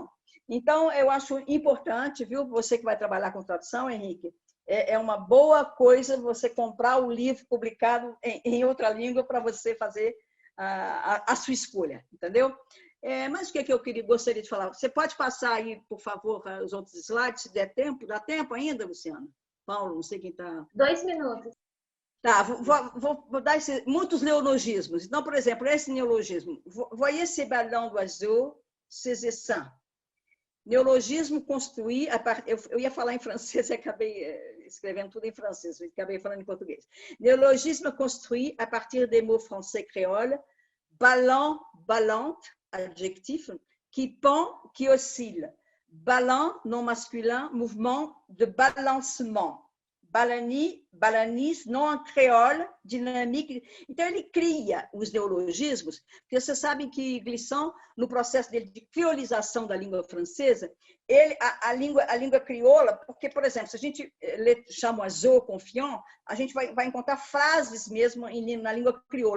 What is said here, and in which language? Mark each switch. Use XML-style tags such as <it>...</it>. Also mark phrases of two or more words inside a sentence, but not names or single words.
<pt>Então, eu acho importante, viu, você que vai trabalhar com tradução, Henrique, é uma boa coisa você comprar o livro publicado em outra língua para você fazer a sua escolha, entendeu? Mas o que eu gostaria de falar? Você pode passar aí, por favor, os outros slides, se der tempo? Dá tempo ainda, Luciana? Paulo, não sei quem está... 2 minutos. Tá, vou dar muitos neologismos. Então, por exemplo, esse neologismo.</pt> <fr>Voyez ces ballons d'oiseaux, ces essaims.</fr> <pt>Neologismo construir... Eu ia falar em francês e acabei escrevendo tudo em francês, acabei falando em português.</pt> <fr>Neologisme construit à partir des mots français créoles, ballon, ballante, adjectif, qui pend, qui oscille. Ballant, nom masculin, mouvement de balancement. Balani, balanis, nom créole, dynamique.</fr> <pt>Então, ele cria os neologismos, porque você sabe que Glissant, no processo dele de criolização da língua francesa, a língua crioula, porque, por exemplo, se a gente lê Chamoiseau, Confiant, a gente vai encontrar frases mesmo na língua crioula.</pt>